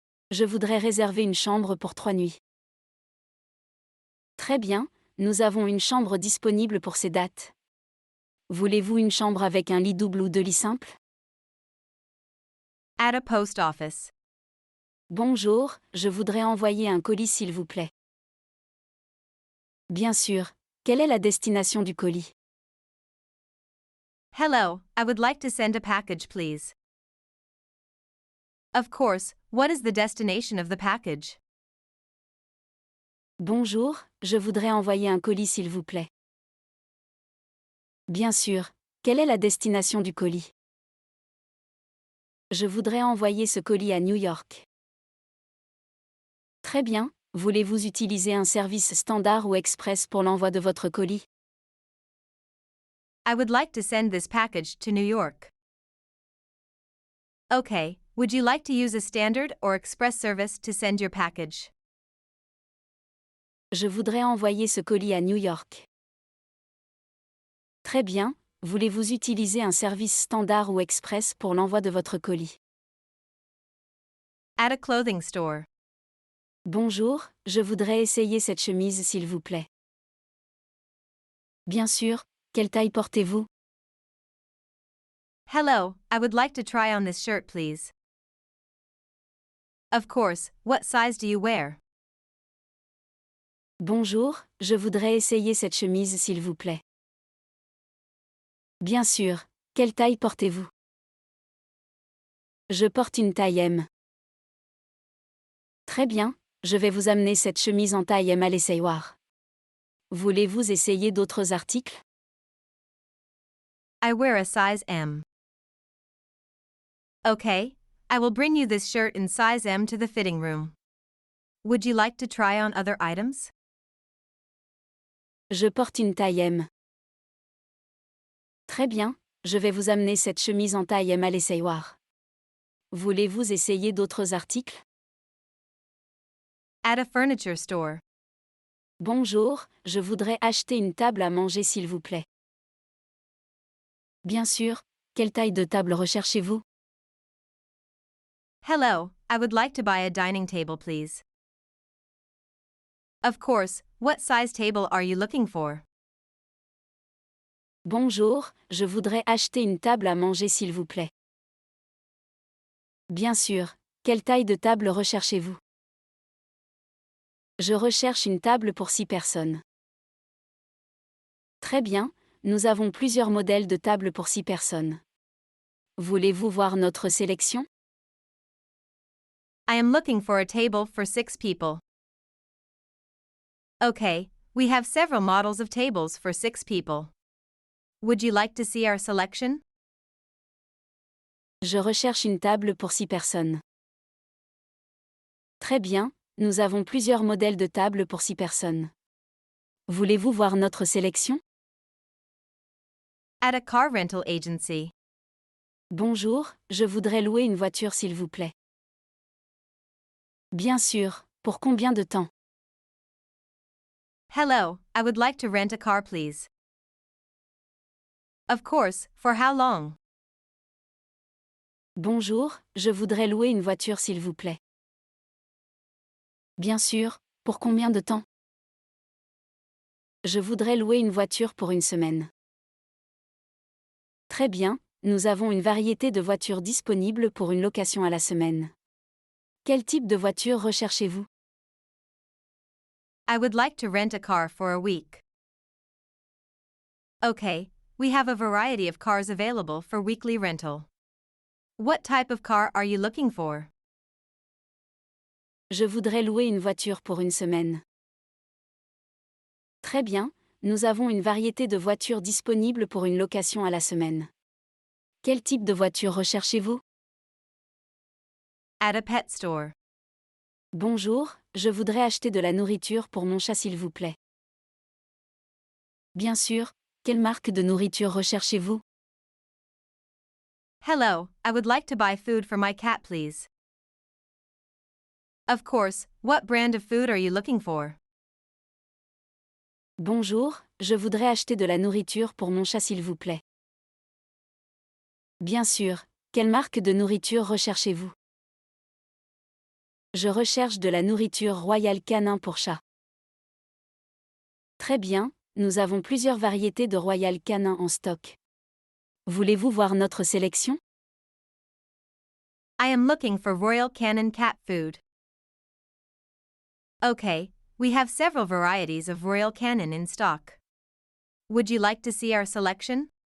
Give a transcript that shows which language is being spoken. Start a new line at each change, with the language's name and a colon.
French: Je voudrais réserver une chambre pour 3 nuits. Très bien, nous avons une chambre disponible pour ces dates. Voulez-vous une chambre avec un lit double ou 2 lits simples?
English: At a post office.
French: Bonjour, je voudrais envoyer un colis s'il vous plaît. Bien sûr, quelle est la destination du colis?
English: Hello, I would like to send a package, please. Of course, what is the destination of the package?
French: Bonjour, je voudrais envoyer un colis s'il vous plaît. Bien sûr. Quelle est la destination du colis? Je voudrais envoyer ce colis à New York. Très bien. Voulez-vous utiliser un service standard ou express pour l'envoi de votre colis?
English: I would like to send this package to New York. Okay, would you like to use a standard or express service to send your package?
French: Je voudrais envoyer ce colis à New York. Très bien. Voulez-vous utiliser un service standard ou express pour l'envoi de votre colis?
English: At a clothing store.
French: Bonjour, je voudrais essayer cette chemise s'il vous plaît. Bien sûr. Quelle taille portez-vous?
English: Hello, I would like to try on this shirt, please. Of course, what size do you wear?
French: Bonjour, je voudrais essayer cette chemise s'il vous plaît. Bien sûr. Quelle taille portez-vous? Je porte une taille M. Très bien, je vais vous amener cette chemise en taille M à l'essayoir. Voulez-vous essayer d'autres articles?
English: I wear a size M. Okay, I will bring you this shirt in size M to the fitting room. Would you like to try on other items?
French: Je porte une taille M. Très bien, je vais vous amener cette chemise en taille M à l'essayoir. Voulez-vous essayer d'autres articles?
English: At a furniture store.
French: Bonjour, je voudrais acheter une table à manger s'il vous plaît. Bien sûr. Quelle taille de table recherchez-vous?
English: Hello, I would like to buy a dining table, please. Of course, what size table are you looking for?
French: Bonjour, je voudrais acheter une table à manger s'il vous plaît. Bien sûr. Quelle taille de table recherchez-vous? Je recherche une table pour 6 personnes. Très bien, nous avons plusieurs modèles de tables pour 6 personnes. Voulez-vous voir notre sélection?
English: I am looking for a table for 6 people. Okay, we have several models of tables for 6 people. Would you like to see our selection?
French: Je recherche une table pour 6 personnes. Très bien, nous avons plusieurs modèles de tables pour 6 personnes. Voulez-vous voir notre sélection?
English: At a car rental agency.
French: Bonjour, je voudrais louer une voiture s'il vous plaît. Bien sûr. Pour combien de temps?
English: Hello, I would like to rent a car, please. Of course, for how long?
French: Bonjour, je voudrais louer une voiture s'il vous plaît. Bien sûr. Pour combien de temps? Je voudrais louer une voiture pour une semaine. Très bien, nous avons une variété de voitures disponibles pour une location à la semaine. Quel type de voiture recherchez-vous?
English: I would like to rent a car for a week. Okay, we have a variety of cars available for weekly rental. What type of car are you looking for?
French: Je voudrais louer une voiture pour une semaine. Très bien, nous avons une variété de voitures disponibles pour une location à la semaine. Quel type de voiture recherchez-vous?
English: At a pet store.
French: Bonjour, je voudrais acheter de la nourriture pour mon chat s'il vous plaît. Bien sûr. Quelle marque de nourriture recherchez-vous?
English: Hello, I would like to buy food for my cat, please. Of course, what brand of food are you looking for?
French: Bonjour, je voudrais acheter de la nourriture pour mon chat s'il vous plaît. Bien sûr. Quelle marque de nourriture recherchez-vous? Je recherche de la nourriture Royal Canin pour chat. Très bien, nous avons plusieurs variétés de Royal Canin en stock. Voulez-vous voir notre sélection?
English: I am looking for Royal Canin cat food. Okay, we have several varieties of Royal Canin in stock. Would you like to see our selection?